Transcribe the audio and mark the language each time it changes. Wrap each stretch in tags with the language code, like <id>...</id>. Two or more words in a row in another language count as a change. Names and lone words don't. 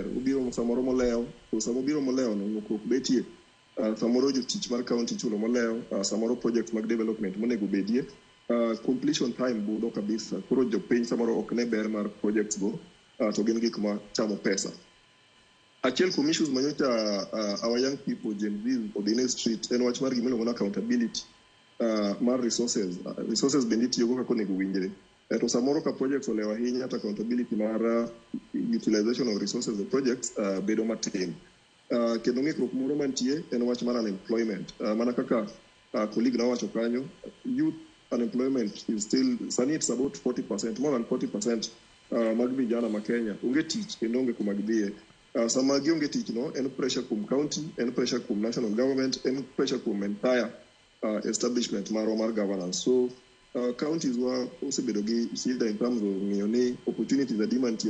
<luo>Obiro samoro molewo, to samo biro molewo no lokruok betie. Samoro jotich mar county chulo molewo, samoro project mag development monego bedie,</luo> <en>completion time</en> <luo>budho kabisa. Koro jopiny samoro ok ne ber mar projects go, to gin gik ma chamo pesa. Achiel kuom issues manyocha</luo> <en>our young people</en> <luo>Gen Z odine street en wach mar gimiluongo ni accountability mar resources. Resources bende itiyogo kaka onego winjre. To samoro ka projects olewo ahinya, accountability mar</luo> <en>utilization of resources of projects</en> <luo>bedo matin. Kendo ng'ikruok moro mantie en wach mar unemployment. Mana kaka colleague na wacho kanyo,</luo> <en>youth unemployment is still,</en> <luo>sani</luo> <en>it's about 40%, more than 40%</en> <luo>mag vijana ma Kenya onge tich kendo onge kuma gidhiye. Sama gionge tich no, en pressure kuom county, en pressure kuom</luo> <en>national government,</en> <luo>en pressure kuom</luo> <en>entire establishment</en> <luo>mar governance. So counties wa osebedo gi shida</luo> <en>in terms of</en> <luo>ng'iyo ni opportunities adi mantie.</luo>